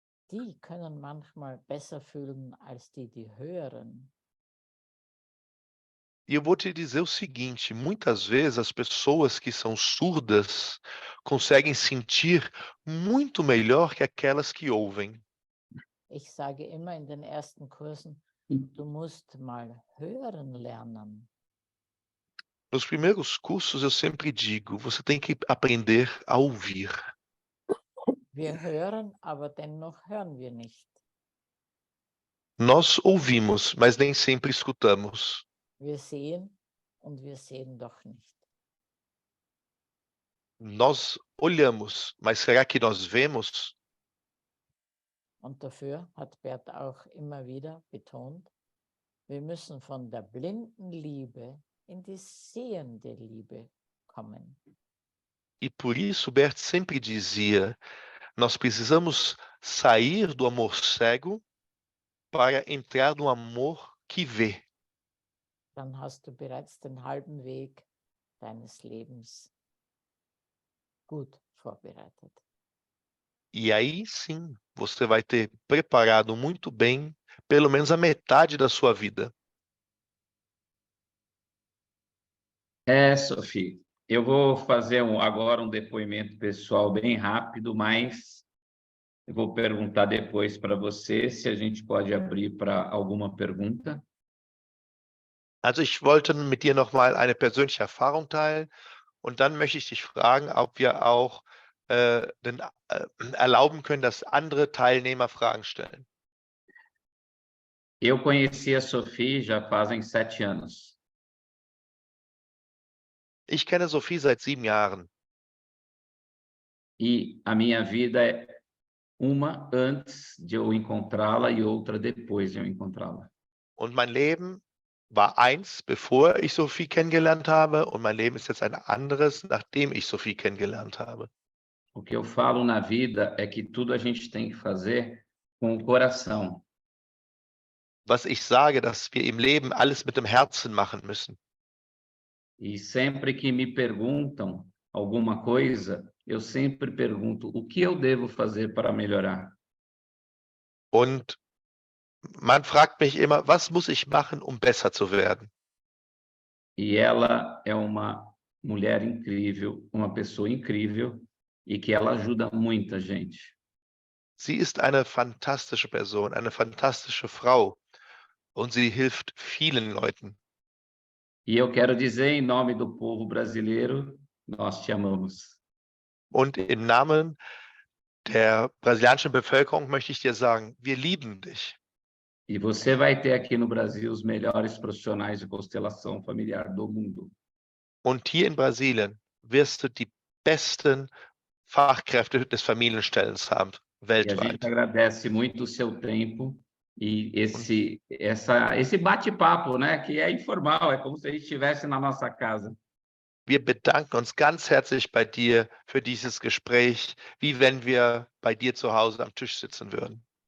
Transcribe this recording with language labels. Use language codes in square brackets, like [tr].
[de] Die können manchmal besser fühlen als die hören. [pt] E eu vou te dizer o seguinte: muitas vezes as pessoas que são surdas conseguem sentir muito melhor que aquelas que ouvem. [de] Ich sage immer in den ersten Kursen, du musst mal hören lernen. [pt] Nos primeiros cursos eu sempre digo, você tem que aprender a ouvir. [de] Wir hören, aber dennoch hören wir nicht. [pt] Nós ouvimos, mas nem sempre escutamos. [de] Wir sehen und wir sehen doch nicht. [pt] Nós olhamos, mas será que nós vemos? [de] Und dafür hat Bert auch immer wieder betont, wir müssen von der blinden Liebe in die sehende Liebe kommen. [pt] E por isso Bert sempre dizia, nós precisamos sair do amor cego para entrar no amor que vê. [de] Dann hast du bereits den halben Weg deines Lebens gut vorbereitet. [pt] E aí sim, você vai ter preparado muito bem pelo menos a metade da sua vida. Sophie, eu vou fazer agora um depoimento pessoal bem rápido, mas eu vou perguntar depois para você se a gente pode abrir para alguma pergunta. [de] Also ich wollte mit dir noch mal eine persönliche Erfahrung teilen und dann möchte ich dich fragen, ob wir auch erlauben können, dass andere Teilnehmer Fragen stellen. [pt] Eu conheci a Sophie já fazem 7 anos. [de] Ich kenne Sophie seit 7 Jahren. [pt] E a minha vida é uma antes de eu encontrá-la e outra depois de eu encontrá-la. [de] Und mein Leben war eins, bevor ich Sophie kennengelernt habe, und mein Leben ist jetzt ein anderes, nachdem ich Sophie kennengelernt habe. [pt] O que eu falo na vida é que tudo a gente tem que fazer com o coração. [de] Was ich sage, dass wir im Leben alles mit dem Herzen machen müssen. [pt] E sempre que me perguntam alguma coisa, eu sempre pergunto o que eu devo fazer para melhorar. [de] Und man fragt mich immer, was muss ich machen, um besser zu werden? [pt] E ela é uma mulher incrível, uma pessoa incrível e que ela ajuda muita gente. [de] Sie ist eine fantastische Person, eine fantastische Frau und sie hilft vielen Leuten. [pt] E eu quero dizer em nome do povo brasileiro, nós te amamos. [de] Und im Namen der brasilianischen Bevölkerung möchte ich dir sagen, wir lieben dich. [pt] E você vai ter aqui no Brasil os melhores profissionais de constelação familiar do mundo. [de] Und hier in Brasilien wirst du die besten Fachkräfte des Familienstellens haben, [pt] E a gente [de] weltweit. [pt] agradece muito o seu tempo e esse bate-papo, né, que é informal, é como se a gente estivesse na nossa casa. [de] Wir bedanken uns ganz herzlich bei dir für dieses Gespräch, wie wenn wir bei dir zu Hause am Tisch sitzen würden.